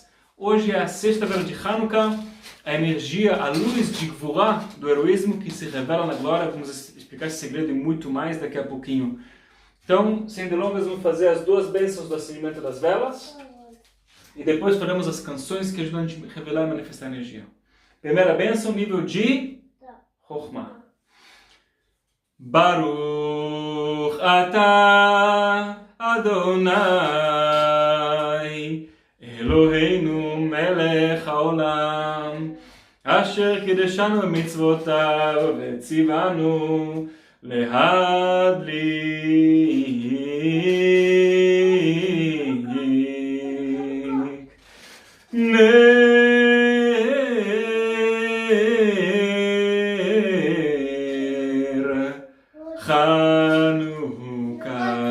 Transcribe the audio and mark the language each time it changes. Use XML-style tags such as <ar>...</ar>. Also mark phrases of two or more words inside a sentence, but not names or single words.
<pt>Hoje é a sexta vela de Hanukkah, a energia, a luz de Gvurah, do heroísmo que se revela na glória. Vamos explicar esse segredo e muito mais daqui a pouquinho. Então, sem delongas, vamos fazer as duas bênçãos do acendimento das velas. E depois faremos as canções que ajudam a gente a revelar e manifestar a energia. Primeira bênção, nível de Chokhmah.</pt> <he>ברוך אתה אדוני אלוהינו מלך העולם אשר קידשנו במצוותיו וציוונו להדליק נר חנוכה.</he>